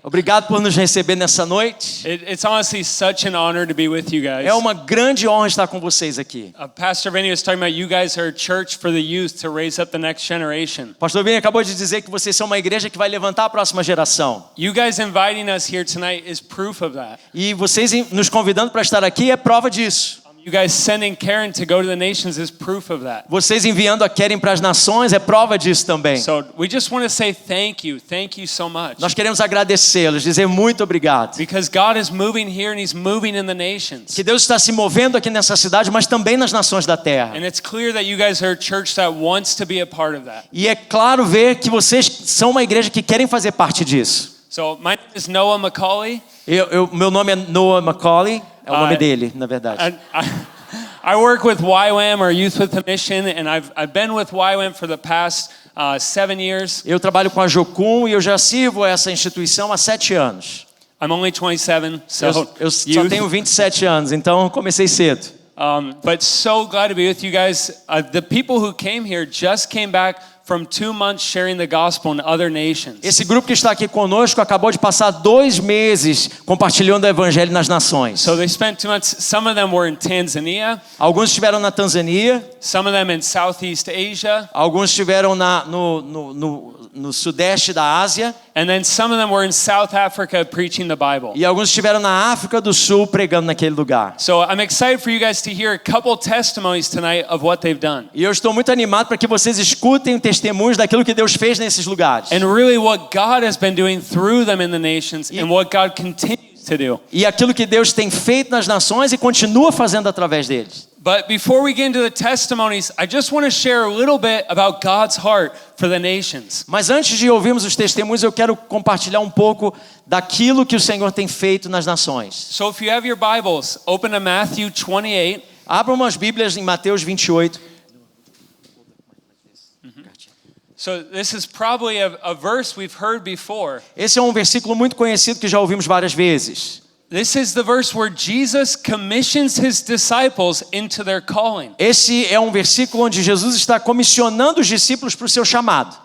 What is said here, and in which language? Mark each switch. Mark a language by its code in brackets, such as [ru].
[pt] Obrigado por nos receber nessa noite. [en] It's honestly such an honor to be with you guys. [pt] É uma grande honra estar com vocês aqui. [en] Pastor Vinny was talking about you guys are a church for the youth to raise up the next generation. [pt] Pastor Vinny acabou de dizer que vocês são uma igreja que vai levantar a próxima geração. [en] You guys inviting us here tonight is proof of that. [pt] E vocês nos convidando para estar aqui é prova disso. [en] You guys sending Karen to go to the nations is proof of that. [pt] Vocês enviando a Karen para as nações é prova disso também. [en] So we just want to say thank you so much. [pt] Nós queremos agradecê-los, dizer muito obrigado. [en] Because God is moving here and He's moving in the nations. [pt] Que Deus está se movendo aqui nessa cidade, mas também nas nações da terra. [en] And it's clear that you guys are a church that wants to be a part of that. [pt] E é claro ver que vocês são uma igreja que querem fazer parte disso. [en] So my name is Noah McCauley. [pt] Meu nome é Noah McCauley, é o nome dele, na verdade. [en] I work with YWAM, or Youth with a Mission, and I've been with YWAM for the past 7 years. [pt] Eu trabalho com a Jocum e eu já sirvo essa instituição há 7 anos. [en] I'm only 27, so [pt] eu só tenho 27 anos, então comecei cedo. [en] But so glad to be with you guys. The people who came here just came back from 2 months sharing the gospel in other nations. [pt] Esse grupo que está aqui conosco acabou de passar 2 meses compartilhando o evangelho nas nações. [en] So they spent 2 months. Some of them were in Tanzania. [pt] Alguns estiveram na Tanzânia. [en] Some of them in Southeast Asia. [pt] Alguns estiveram no sudeste da Ásia. [en] And then some of them were in South Africa preaching the Bible. [pt] E alguns estiveram na África do Sul pregando naquele lugar. [en] So I'm excited for you guys to hear a couple testimonies tonight of what they've done. [pt] E eu estou muito animado para que vocês escutem testemunhos daquilo que Deus fez nesses lugares. [en] And really what God has been doing through them in the nations and what God continues to do. [pt] E aquilo que Deus tem feito nas nações e continua fazendo através deles. [en] But before we get into the testimonies, I just want to share a little bit about God's heart for the nations. [pt] Mas antes de ouvirmos os testemunhos, eu quero compartilhar um pouco daquilo que o Senhor tem feito nas nações. [en] So if you have your Bibles, open to Matthew 28. [pt] Abram as Bíblias em Mateus 28. [en] So this is probably a verse we've heard before. [pt] Esse é um versículo muito conhecido que já ouvimos várias vezes. [en] This is the verse where Jesus commissions his disciples into their calling. [pt] Esse é um versículo onde Jesus está comissionando os discípulos para o seu chamado.